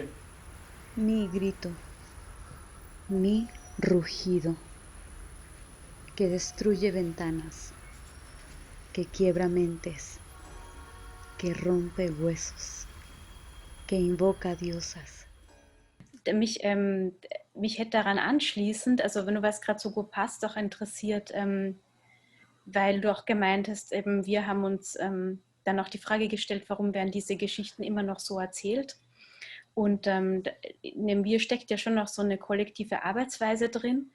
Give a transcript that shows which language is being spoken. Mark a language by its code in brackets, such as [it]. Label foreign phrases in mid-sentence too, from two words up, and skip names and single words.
[es] Mi grito, mi rugido, que destruye ventanas, que quiebra mentes, que rompe huesos, que invoca diosas. [de] mich hätte daran anschließend, also wenn du was gerade so gut passt, auch interessiert, weil du auch gemeint hast, eben wir haben uns dann auch die Frage gestellt, warum werden diese Geschichten immer noch so erzählt? Und in dem Wir steckt ja schon noch so eine kollektive Arbeitsweise drin.